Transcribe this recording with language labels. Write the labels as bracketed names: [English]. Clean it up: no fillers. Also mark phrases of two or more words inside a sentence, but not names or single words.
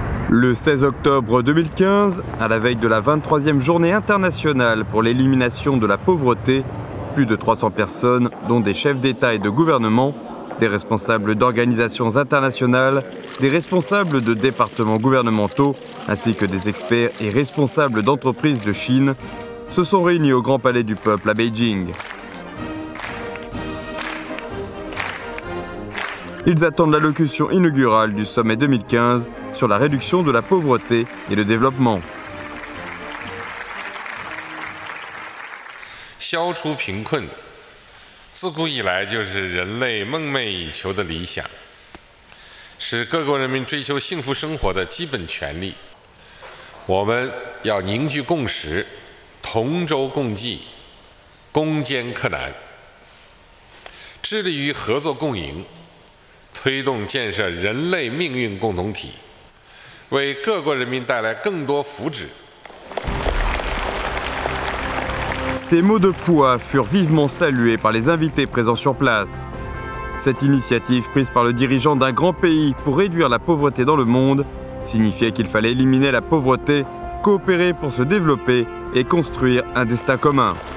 [French] Le 16 octobre 2015, à la veille de la 23e journée internationale pour l'élimination de la pauvreté, plus de 300 personnes, dont des chefs d'État et de gouvernement, des responsables d'organisations internationales, des responsables de départements gouvernementaux, ainsi que des experts et responsables d'entreprises de Chine, se sont réunis au Grand Palais du Peuple à Beijing. Ils attendent l'allocution inaugurale du sommet 2015 sur la réduction de la pauvreté et le développement. [Chinese] 消除贫困，自古以来就是人类梦寐以求的理想，是各国人民追求幸福生活的基本权利。我们要凝聚共识，同舟共济，攻坚克难，致力于合作共赢，推动建设人类命运共同体，为各国人民带来更多福祉。 [French] Ces mots de poids furent vivement salués par les invités présents sur place. Cette initiative prise par le dirigeant d'un grand pays pour réduire la pauvreté dans le monde signifiait qu'il fallait éliminer la pauvreté, coopérer pour se développer et construire un destin commun.